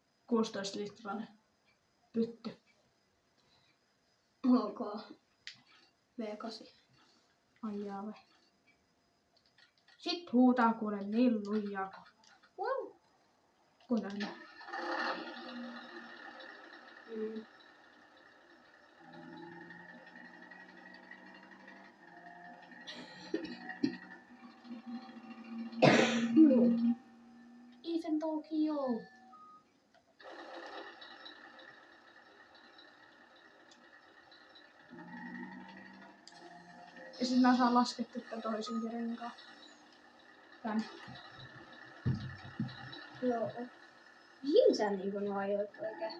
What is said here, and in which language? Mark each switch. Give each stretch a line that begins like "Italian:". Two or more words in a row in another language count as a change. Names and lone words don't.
Finnish: 16-litrainen pytty. Ok. V8. Ai jaa vai. Sit huutaa kuule niin lujaa Wow. kun näin. Mm. Even Tokyo. Ja sit mä saan laskettu tän toisenkin renkaan. Tän. Joo. Mihin sä niinku ne ajoit oikein?